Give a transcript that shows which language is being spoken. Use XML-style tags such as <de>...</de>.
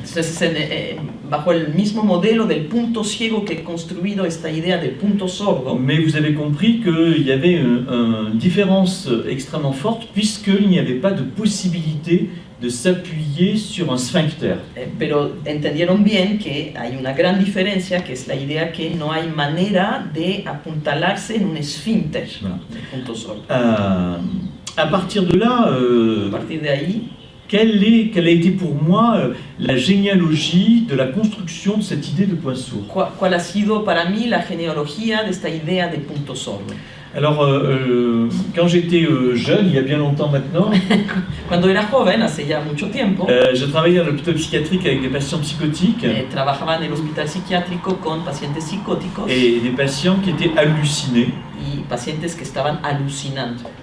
<es>Entonces, bajo el mismo modelo del punto ciego que he construido esta idea del punto sordo,</es> <fr>Mais vous avez compris qu'il y avait une différence extrêmement forte puisqu'il n'y avait pas de possibilité de s'appuyer sur un sphincter.</fr> <es>pero entendieron bien que hay una gran diferencia, que es la idea que no hay manera de apuntalarse en un esfínter,</es> <fr>Voilà.</fr> <es>el punto sordo.</es> <fr>À partir de là,</fr> <es>A partir de ahí,</es> <fr>quelle a été pour moi la généalogie de la construction de cette idée de point sourd?</fr> <es>¿cuál ha sido para mí la genealogía de esta idea de punto sordo?</es> <fr>Alors, quand j'étais jeune, il y a bien longtemps maintenant,</fr> <es>Cuando era joven, hace ya mucho tiempo,</es> <fr>je travaillais dans l'hôpital psychiatrique avec des patients psychotiques</fr> <es>trabajaba en el hospital psiquiátrico con pacientes psicóticos</es> <fr>et des patients qui étaient hallucinés.</fr> <es>y pacientes que estaban alucinando,</es>